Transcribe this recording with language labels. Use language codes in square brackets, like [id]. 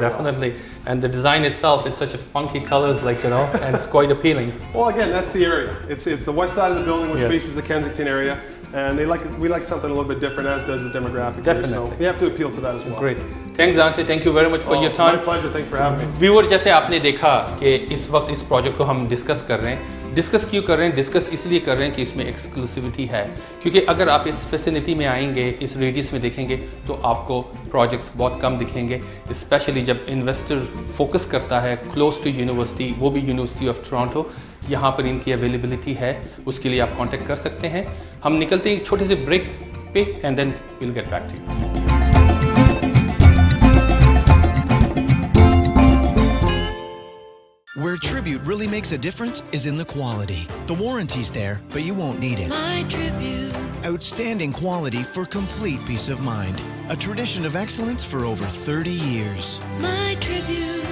[en] definitely. Well. And the design itself, it's such a funky colors, and it's quite appealing. Well, again, that's the area. It's the west side of the building, which faces the Kensington area. And we like something a little bit different, as does the demographic. Definitely. Here, so we have to appeal to that as well. Great. Thanks, Dante. Thank you very much for your time. My pleasure. Thank you for having me. [hi] Viewer, जैसे आपने देखा कि इस वक्त इस project को हम discuss कर रहे हैं. डिस्कस क्यों कर रहे हैं? डिस्कस इसलिए कर रहे हैं कि इसमें एक्सक्लूसिविटी है. क्योंकि अगर आप इस फैसिलिटी में आएंगे, इस रेडियस में देखेंगे, तो आपको प्रोजेक्ट्स बहुत कम दिखेंगे. स्पेशली जब इन्वेस्टर फोकस करता है क्लोज टू यूनिवर्सिटी, वो भी यूनिवर्सिटी ऑफ टोरंटो, यहाँ पर इनकी अवेलेबिलिटी है. उसके लिए आप कांटेक्ट कर सकते हैं. हम निकलते हैं एक छोटे से ब्रेक पे, [en] And then will get back to you. Where Tribute really makes a difference is in the quality. The warranty's there, but you won't need it. My Tribute. Outstanding quality for complete peace of mind. A tradition of excellence for over 30 years. My Tribute.